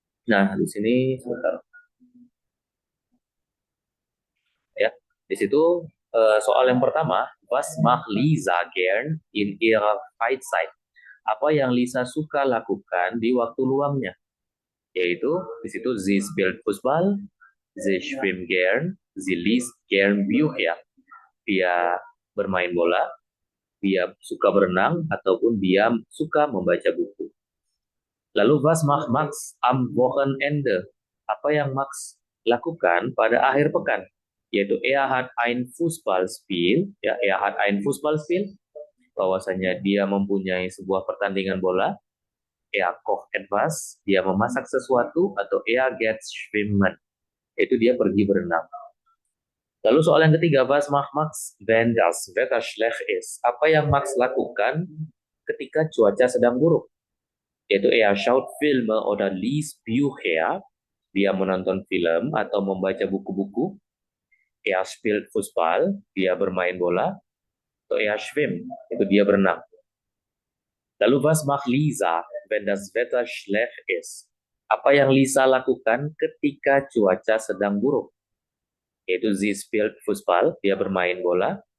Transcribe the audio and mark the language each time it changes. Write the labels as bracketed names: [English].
[Indonesian] Nah, di sini sebentar. [German] Ya, [Indonesian] di situ soal yang pertama, [German] was macht Lisa gern in ihrer Freizeit? [Indonesian] Apa yang Lisa suka lakukan di waktu luangnya? Yaitu di situ [German] sie spielt Fußball, sie schwimmt gern, sie liest gern Bücher. [Indonesian] Dia bermain bola, dia suka berenang, ataupun dia suka membaca buku. [German] Lalu was macht Max am Wochenende? [Indonesian] Apa yang Max lakukan pada akhir pekan? Yaitu [German] hat ein Fußballspiel, [Indonesian] ya, hat ein Fußballspiel, bahwasanya dia mempunyai sebuah pertandingan bola. [German] Kocht etwas, [Indonesian] dia memasak sesuatu, atau [German] geht schwimmen, [Indonesian] itu dia pergi berenang. Lalu soal yang ketiga, [German] was macht Max wenn das Wetter schlecht ist? [Indonesian] Apa yang Max lakukan ketika cuaca sedang buruk? Yaitu [German] schaut Filme oder liest Bücher, [Indonesian] dia menonton film atau membaca buku-buku. [German] Er spielt Fußball, [Indonesian] dia bermain bola. [German] Atau er schwimmt, [Indonesian] itu dia berenang. [German] Lalu was macht Lisa, wenn das Wetter schlecht ist? [Indonesian] Apa yang Lisa lakukan ketika cuaca sedang buruk? Yaitu [German] sie spielt Fußball, [Indonesian] dia bermain bola.